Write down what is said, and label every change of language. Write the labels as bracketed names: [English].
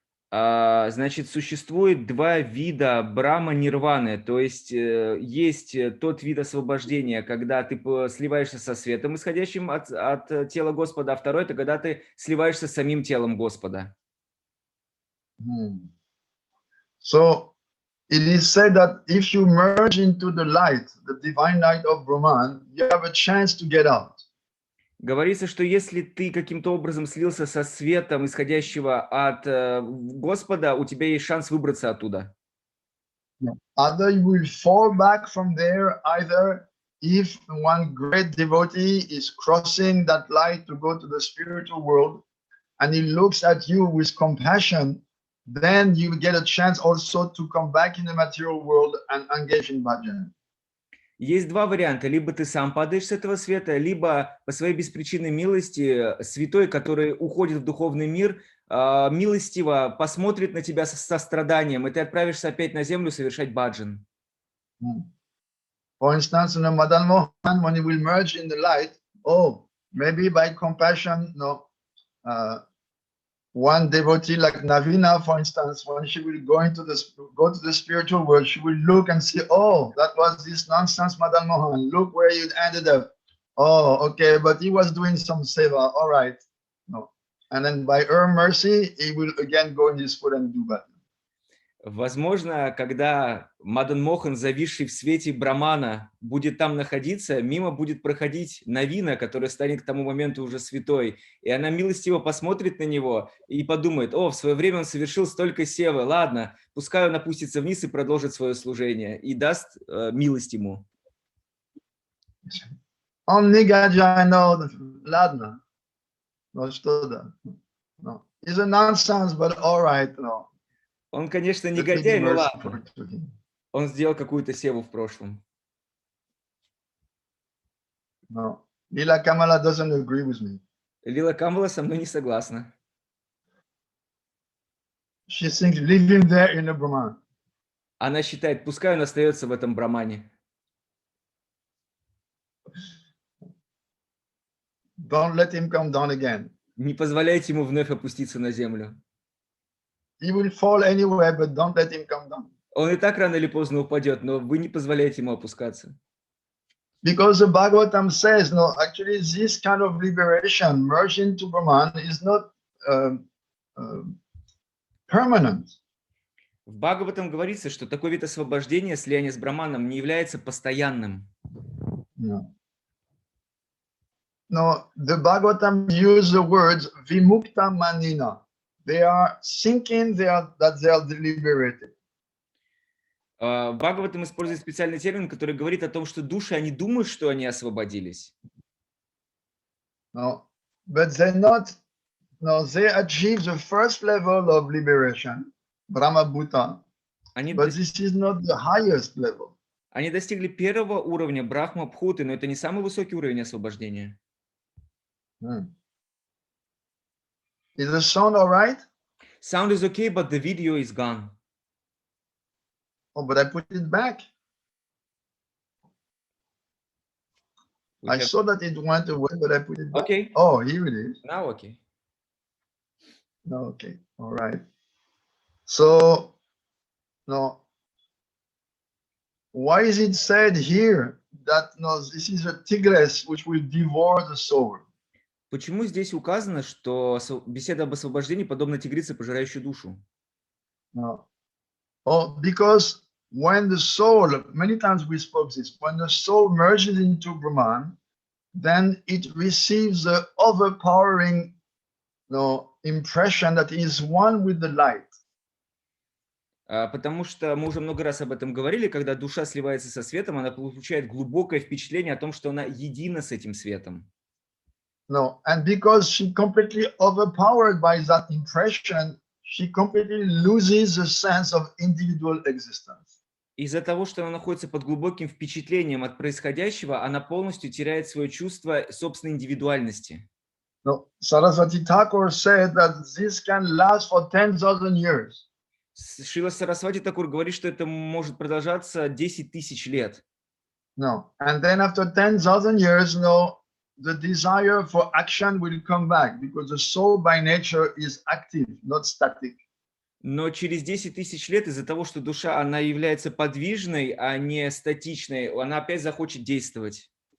[Russian] Значит, существует два вида брахма-нирваны, то есть есть тот вид освобождения, когда ты сливаешься со светом, исходящим от тела Господа, а второй – это когда ты сливаешься с самим телом Господа. [English] So it is said that if you merge into the light, the divine light of Brahman, you have a chance to get out. [Russian] Говорится, что если ты каким-то образом слился со светом, исходящего от Господа, у тебя есть шанс выбраться оттуда. [English] Either you will fall back from there, either if one great devotee is crossing that light to go to the spiritual world, and he looks at you with compassion, then you get a chance also to come back in the material world and engage in bhajan. [Russian] Есть два варианта. Либо ты сам падаешь с этого света, либо по своей беспричинной милости святой, который уходит в духовный мир, милостиво посмотрит на тебя со состраданием, и ты отправишься опять на землю совершать баджан. [English] For instance, Madan Mohan, when he will merge in the light, maybe by compassion, one devotee like Navina, for instance, when she will go to the spiritual world, she will look and see, that was this nonsense, Madan Mohan. Look where you ended up. Oh, okay, but he was doing some seva. All right. No. And then by her mercy, he will again go in his foot and do that. [Russian] Возможно, когда Мадан Мохан, зависший в свете Брамана, будет там находиться, мимо будет проходить Навина, которая станет к тому моменту уже святой, и она милостиво посмотрит на него и подумает: в свое время он совершил столько севы, ладно, пускай он опустится вниз и продолжит свое служение, и даст милость ему. Он негодяй, ладно, что да, [English] it's a nonsense, but all right, [Russian] Он, конечно, негодяй, но ладно. Он сделал какую-то севу в прошлом. [English] No. Lila Kamala doesn't agree with me. [Russian] Лила Камала со мной не согласна. [English] She thinks leave him there in the Brahman. [Russian] Она считает, пускай он остается в этом брамане. [English] Don't let him come down again. [Russian] Не позволяйте ему вновь опуститься на землю. [English] He will fall anyway, but don't let him come down. [Russian] Он и так рано или поздно упадет, но вы не позволяете ему опускаться. [English] Because the Bhagavatam says, actually this kind of liberation, merge into Brahman, is not permanent. [Russian] В Бхагаватам говорится, что такой вид освобождения, слияния с Браманом, не является постоянным. [English] No. no, the Bhagavatam use the words vimukta manina. They are thinking that they are liberated. [Russian] Бхагаватам использует специальный термин, который говорит о том, что души, они думают, что они освободились. [English] No, but they not. No, they achieve the first level of liberation, Brahma Bhuta. But this is not the highest level. [Russian] Они достигли первого уровня Брахма-Бхуты, но это не самый высокий уровень освобождения. [English] Is the sound all right? Sound is okay, but the video is gone. Oh, but I put it back. I saw that it went away, but I put it back. Okay. Oh, here it is. Now okay. No, okay. All right. So, no. Why is it said here that no, this is a tigress which will devour the soul? [Russian] Почему здесь указано, что беседа об освобождении подобна тигрице, пожирающей душу? [English] No. Oh, because when the soul, many times we spoke this, when the soul merges into Brahman, then it receives the overpowering impression that he is one with the light. [Russian] Потому что мы уже много раз об этом говорили, когда душа сливается со светом, она получает глубокое впечатление о том, что она едина с этим светом. [English] No, and because she completely overpowered by that impression, she completely loses the sense of individual existence. [Russian] Из-за того, что она находится под глубоким впечатлением от происходящего, она полностью теряет свое чувство собственной индивидуальности. [English] No, Saraswati Thakur said that this can last for 10,000 years. [Russian] Шрила Сарасвати Такур говорит, что это может продолжаться 10 тысяч лет. [English] No, and then after 10,000 years, no, the desire for action will come back because the soul by nature is active, not static. [Russian] Но через 10 тысяч лет из-за того, что душа, она является подвижной, а не статичной, она опять захочет действовать.